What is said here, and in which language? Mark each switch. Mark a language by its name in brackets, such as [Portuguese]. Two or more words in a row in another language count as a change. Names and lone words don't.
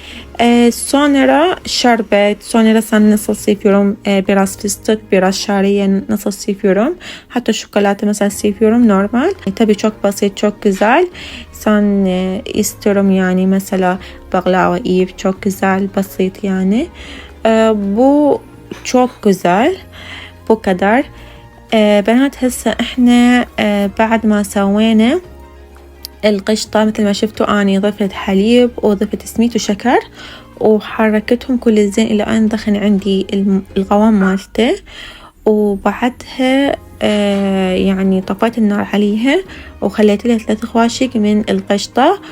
[Turkish] Sonra şerbet, sonra sen nasıl seviyorum, biraz fıstık, biraz şariye nasıl seviyorum. Hatta çikolata mesela seviyorum normal. Tabii çok basit, çok güzel. Sen istiyorum yani mesela baklava ev çok güzel, basit yani. Bu çok güzel. Bu kadar. [Arabic] بنات هسه احنا بعد ما سوينا القشطة مثل ما شفتوا اني ضفت حليب وضفت سميد وشكر وحركتهم كل زين الى ان دخن عندي القوام مالته. وبعدها يعني طفيت النار عليها وخليت لها 3 خواشق من القشطة.